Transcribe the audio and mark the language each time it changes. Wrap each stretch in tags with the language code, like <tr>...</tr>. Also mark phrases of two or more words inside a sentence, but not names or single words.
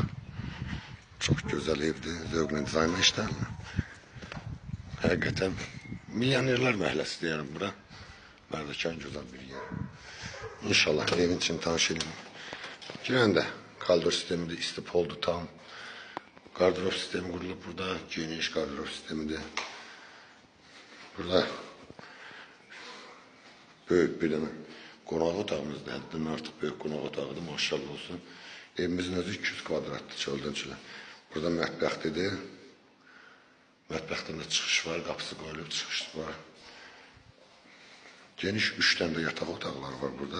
<az>Çox gözəl evdir, zövqlə dizaynla işlənilir. Həqiqətən milyonerlər məhəlləsi deyərəm bura. Mərdəkan gözəl bir yer. İnşallah evin içini tanış edeyim. Girəndə koridor sistemidir, istipoldur tam. Gardırop sistemi kurulup burada, geniş gardırop sistemidir. Burada</az> <tr>büyük bir tane konak</tr> <az>otağımızda, həddindən artıq</az> <tr>büyük konak</tr> <az>otağıdır, maşallah olsun. Evimizin özü 200 kvadratdır, çöldən çölə. Burada mətbəxtidir. Mətbəxtdən də çıxış var, qapısı qoyulub, çıxış var. Geniş 3 tane de yataq otaqlar var burada.</az>